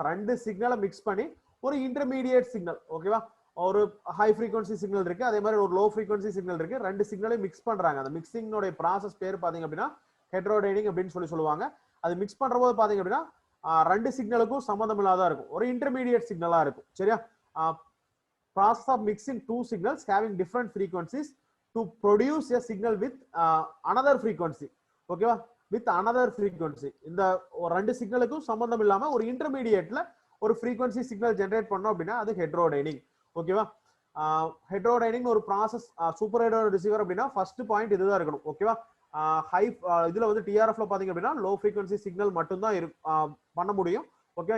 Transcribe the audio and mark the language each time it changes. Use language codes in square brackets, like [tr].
[ta] ரெண்டு சிக்னலை மிக்ஸ் பண்ணி ஒரு இன்டர்மீடியேட் சிக்னல். ஓகேவா? ஒரு ஹை ஃப்ரீக்வன்சி சிக்னல் இருக்கு, அதே மாதிரி ஒரு லோ ஃப்ரீக்வன்சி சிக்னல் இருக்கு. ரெண்டு சிக்னலையும் மிக்ஸ் பண்றாங்க. அந்த மிக்சிங்கோட ப்ராசஸ் பேர் பாத்தீங்க அப்படின்னா ஹெட்ரோடைனிங் அப்படின்னு சொல்லி சொல்லுவாங்க. அது மிக்ஸ் பண்ற போது பாத்தீங்க அப்படின்னா ரெண்டு சிக்னலுக்கும் சம்பந்தம் இல்லாத இருக்கும், ஒரு இன்டர்மீடியேட் சிக்னலா இருக்கும். சரியா? [en] process of mixing two signals having different frequencies to produce a signal with another frequency. ஓகேவா? with another frequency. [ta] இந்த ரெண்டு சிக்னலுக்கும் சம்பந்தம் இல்லாம ஒரு இன்டர்மீடியேட்ல ஒரு frequency சிக்னல் ஜெனரேட் பண்ணோம் அப்படின்னா அது ஹெட்ரோடைனிங். ஓகேவா? ஹெட்ரோடைனிங் ஒரு ப்ராசஸ். சூப்பர் ஹைட்ரோட ரிசீவர் அப்படின்னா ஃபர்ஸ்ட் பாயிண்ட் இதுதான் இருக்கணும். ஓகேவா? ஹை இதுல வந்து டிஆர்எஃப்ல பாத்தீங்க அப்படின்னா லோ ஃப்ரீக்வன்சி சிக்னல் மட்டும்தான் பண்ண முடியும். ஓகே?